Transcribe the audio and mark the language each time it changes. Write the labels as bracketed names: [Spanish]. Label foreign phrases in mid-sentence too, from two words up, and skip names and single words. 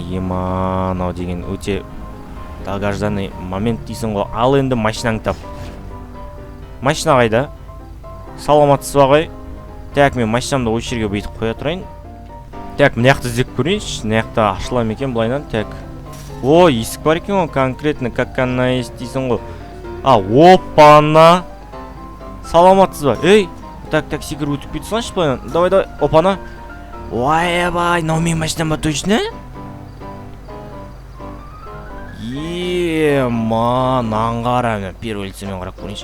[Kazakh] Мынау деген өте [Russian] долгожданный момент [Kazakh] дейсің ғой. Ал енді машинаңды тап. Машина қайда? Саламатсыз ба ағай? Так, мен машинамды осы жерге бүйтіп қоя тұрайын. Так, мына жақты іздеп көрейінші. Мына жақта ашыла ма екен былайнан? Так. Есік бар екен ғой, [Russian] конкретно как она есть [Kazakh] дейсің ғой. Опана. Саламатсыз ба? Так, секіріп өтіп кете салайыншы былайнан. [Russian] Давай, опана. [Kazakh] Ойбай, мынау менің машинам ба точно? Аңғара, [Russian] первый лицемен [Kazakh] қарап көрейінші.